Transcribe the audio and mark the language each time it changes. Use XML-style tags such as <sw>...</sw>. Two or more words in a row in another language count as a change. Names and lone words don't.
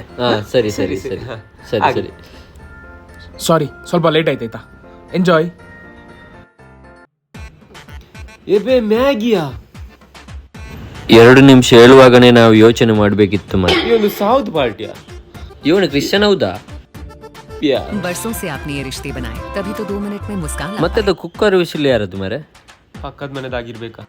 <kn>ಸರಿ ಸರಿ ಸರಿ ಸರಿ ಸರಿ. ಸಾರಿ, ಸ್ವಲ್ಪ ಲೇಟ್ ಆಯ್ತಾಯ್ತಾ. ಎಂಜಾಯ್. ಎಬೆ ಮ್ಯಾಗಿಯಾ? 2 ನಿಮಿಷ ಹೇಳುವಾಗನೇ ನಾವು ಯೋಚನೆ ಮಾಡ್ಬೇಕಿತ್ತು ಮಾರ. ಇವನು ಸೌತ್ ಪಾರ್ಟಿಯಾ? ಇವನು ಕ್ರಿಶ್ಚಿಯನ್ ಹೌದಾ?</kn> <hi>बरसों से आपने ये रिश्ते बनाए, तभी तो 2 मिनट में मुस्कान</hi> <kn>ಮತ್ತೆ</kn> <en>cooker whistle</en> <kn>ಯಾರದು ಮಾರೆ? ಪಕ್ಕದ ಮನೆದಾಗಿರ್ಬೇಕಾ?</kn>